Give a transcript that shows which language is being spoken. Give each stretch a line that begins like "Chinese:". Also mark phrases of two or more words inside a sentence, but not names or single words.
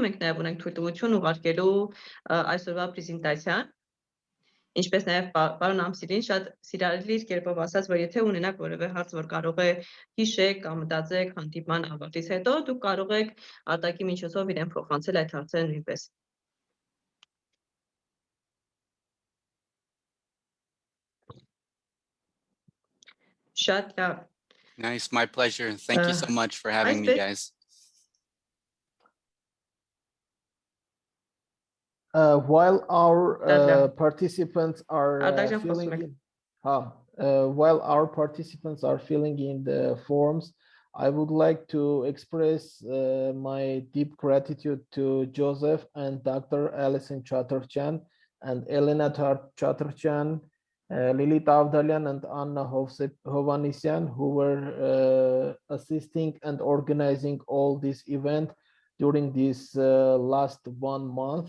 Armenian: մենք նաեւ ունենք թույլտվություն ուղարկելու այսօրվա պրեզենտացիան։ Ինչպես նաև պարոն Ամսիլին շատ սիրալիր կերպով ասաց, որ եթե ունենաք որևէ հարց, որ կարող է հիշեք կամ մտածեք հանդիպման ավարտից հետո, դուք կարող եք արտակի միջոցով իրեն փոխանցել այդ հարցերը նույնպես։ Շատ լավ։
English: Nice, my pleasure. Thank you so much for having me, guys. While our participants are Ardakjan, filling
Armenian: խոսում եք։
English: in, while our participants are filling in the forms, I would like to express my deep gratitude to Joseph and Dr. Alison Chatterchan and Elena Chatterchan, Lilith Avdalian and Anna Hovanesyan, who were assisting and organizing all this event during this last 1 month.